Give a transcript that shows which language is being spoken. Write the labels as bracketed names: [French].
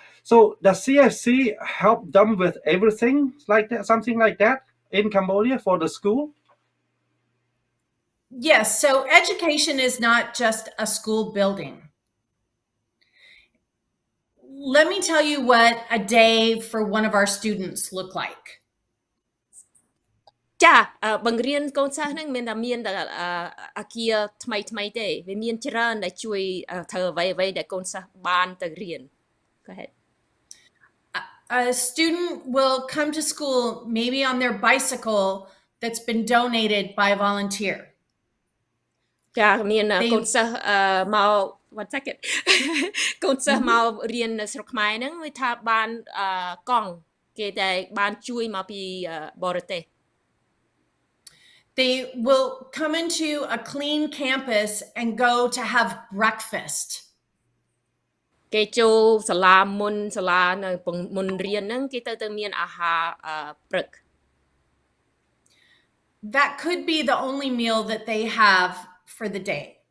[English] So does CFC help them with everything like that, something like that in Cambodia for the school? Yes, so education is not just a school building. Let me tell you what a day for one of our students look like. [Khmer] ចាបង្រៀនកូនសិស្សហ្នឹងមានតែអាគារថ្មីទេវាមានច្រើនដែលជួយធ្វើអ្វីដែលកូនសិស្សបានទៅរៀន [English] Go ahead. A student will come to school maybe on their bicycle that's been donated by a volunteer. [Khmer] ចាមានកូនសិស្សមក [English] one second [Khmer] កូនសិស្សមករៀននៅស្រុកខ្មែរហ្នឹងវាថាបានកង់គេតែបានជួយមកពីបរទេស [English] They will come into a clean campus and go to have breakfast. [Khmer] គេចូលសាលាមុនសាលានៅមុនរៀនហ្នឹងគេទៅមានអាហារព្រឹក [English] That could be the only meal that they have for the day.